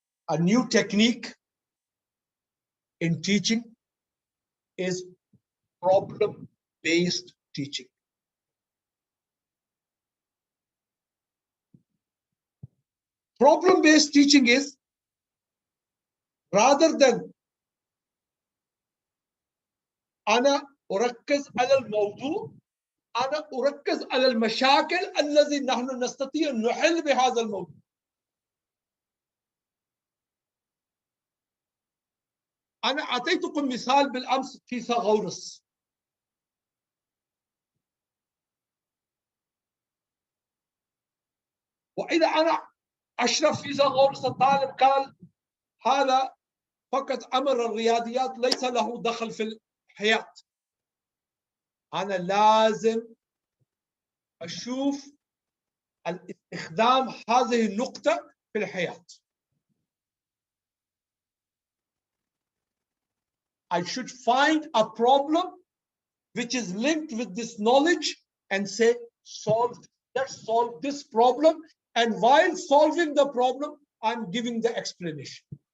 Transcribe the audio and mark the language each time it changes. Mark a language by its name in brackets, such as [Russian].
[English] A new technique in teaching is problem-based teaching. Problem-based teaching is rather than [Arabic] أنا أركز على الموضوع، أنا أركز على المشاكل التي نحن نستطيع أن نحل بهذا الموضوع. أنا أعطيتكم مثال بالأمس فيثاغورس. وإذا أنا أشرف فيثاغورس الطالب قال هذا فقط أمر الرياضيات ليس له دخل في الحياة، أنا لازم أشوف الاستخدام هذه النقطة في الحياة. [English] I should find a problem which is linked with this knowledge and say solve this let's solve this problem. And while solving the problem, I'm giving the explanation.